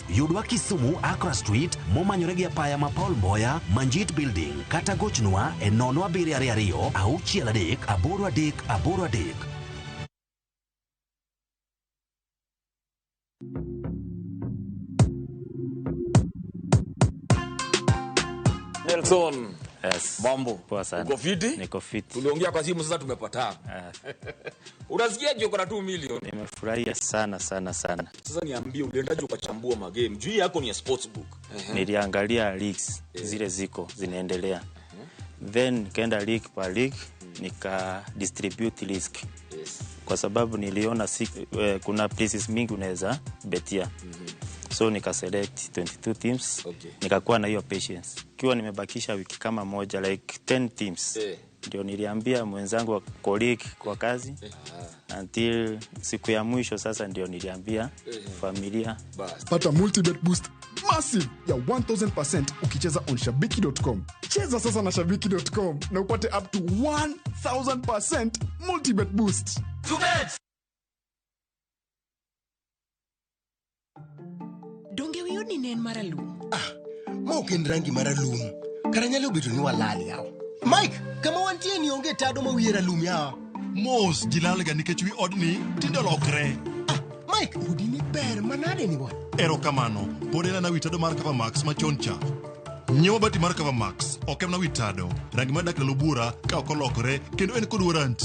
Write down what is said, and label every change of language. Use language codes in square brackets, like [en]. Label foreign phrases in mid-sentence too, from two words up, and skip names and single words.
[luo] Yudwa Kisumu Accra Street momanyore gi apaya ma Paul Mboya Manjit Building kata gochnwa e 07222 638 [sw] Nelson. Yes. Mambo. Poa sana. Uko fiti? Niko fiti. Tuliongea kwa simu sasa tumepatana. Unasikiaje uko na 2 million? Nimefurahia sana. Sasa niambie uliendaje ukachambua magame? Juu yako ni ya sportsbook. Niliangalia leagues zile ziko zinaendelea. Then nikaenda [en] league per league [sw] nika [en] distribute risk. [sw] Yes. Kwa sababu niliona kuna places mingi unaweza betia. So nika select 22 teams. Okay. Nikakuwa na hiyo patience. Kiwa nimebakisha wiki kama moja [en] like 10 teams. [sw] Ndio niliambia mwenzangu wa colleague kwa kazi. Until siku ya mwisho sasa ndio niliambia familia. Pata [en] multi-bet boost massive [sw] ya 1000% ukicheza on shabiki.com. Cheza sasa na shabiki.com na upate [en] up to 1000% multi-bet boost. [luo] Donge wiyoni nen maralum. Moken rangi maralum. Karanyalo beto ni walali yao. Mike, kama wantie ni onge tado ma wiye ralum yao. Mos gilalga nikech wi odni tindo lokre. Mike, udini ber manade ni wan. Ero kamano, podena na witado mar Cover Max machoncha. Nyewa bati mar Cover Max, okem na witado. Rangi madak lalo bura ka okolokre kendo en kod warranty.